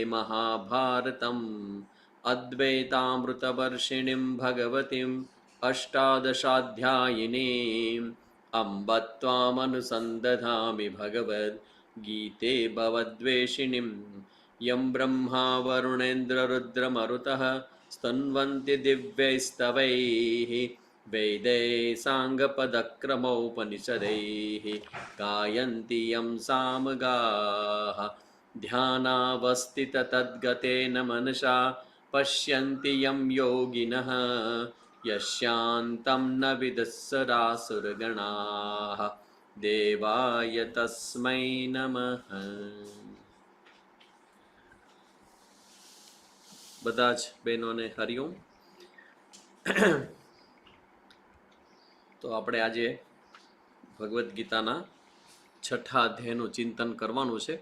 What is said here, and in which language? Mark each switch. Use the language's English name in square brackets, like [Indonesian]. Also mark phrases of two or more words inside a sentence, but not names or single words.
[Sanskrit] મહાભારતમ અદ્વૈતામૃતવર્ષિણીં ભગવતીં અષ્ટાદશાધ્યાયિનીં અંબ ત્વામનુસંદધામિ ભગવદ્ ગીતે ભવદ્વેષિણીં યં બ્રહ્મા વરુણેન્દ્રરુદ્રમરુતઃ સ્તન્વન્તિ દિવ્યૈસ્તવૈः વેदैः સાङ्गपदक्रमोपनिषदैः गायन्ति यं सामगाः ध्यानावस्थिततद्गतेन मनसा पश्यन्ति यं योगिनः यस्यान्तं न विदुःसरासुरगणाः देवाय तस्मै नमः. [Gujarati] બધા જ બહેનોને હરિઓમ. તો આપણે આજે ભગવદ્ ગીતાના 6થા અધ્યાયનું ચિંતન કરવાનું છે.